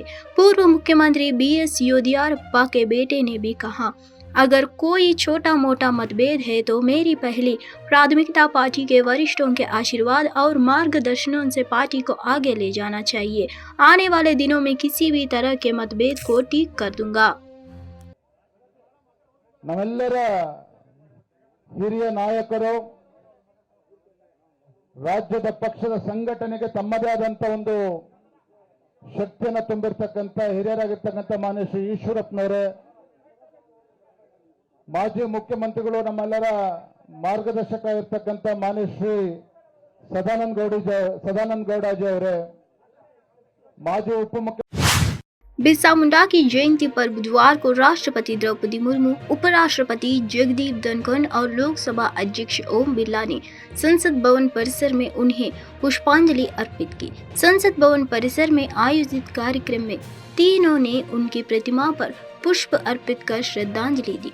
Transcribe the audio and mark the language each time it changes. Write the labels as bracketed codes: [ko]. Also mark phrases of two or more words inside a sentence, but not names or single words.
[hi] पूर्व मुख्यमंत्री BS येदियुरप्पा के बेटे ने भी कहा, अगर कोई छोटा मोटा मतभेद है तो मेरी पहली प्राथमिकता पार्टी के वरिष्ठों के आशीर्वाद और मार्गदर्शन से पार्टी को आगे ले जाना चाहिए। आने वाले दिनों में किसी भी तरह के मतभेद को ठीक कर दूंगा। [kn] ನಮ್ಮೆಲ್ಲರ ಹಿರಿಯ ನಾಯಕರು ರಾಜ್ಯದ ಪಕ್ಷದ ಸಂಘಟನೆಗೆ ತಮ್ಮದೇ ಆದಂತ ಒಂದು ಶಕ್ತಿಯನ್ನು ತುಂಬಿರತಕ್ಕಂತ ಹಿರಿಯರಾಗಿರ್ತಕ್ಕಂತ ಮಾನ್ಯ ಶ್ರೀ ಈಶ್ವರಪ್ಪನವರೇ, ಮಾಜಿ ಮುಖ್ಯಮಂತ್ರಿಗಳು ನಮ್ಮೆಲ್ಲರ ಮಾರ್ಗದರ್ಶಕ ಇರತಕ್ಕಂತ ಮಾನ್ಯ ಶ್ರೀ ಸದಾನಂದ ಗೌಡಾಜಿ ಅವರೇ, ಮಾಜಿ ಉಪಮುಖ್ಯ [hi] बिरसा मुंडा की जयंती पर बुधवार को राष्ट्रपति द्रौपदी मुर्मू, उपराष्ट्रपति जगदीप धनखड़ और लोकसभा अध्यक्ष ओम बिरला ने संसद भवन परिसर में उन्हें पुष्पांजलि अर्पित की। संसद भवन परिसर में आयोजित कार्यक्रम में तीनों ने उनकी प्रतिमा पर पुष्प अर्पित कर श्रद्धांजलि दी।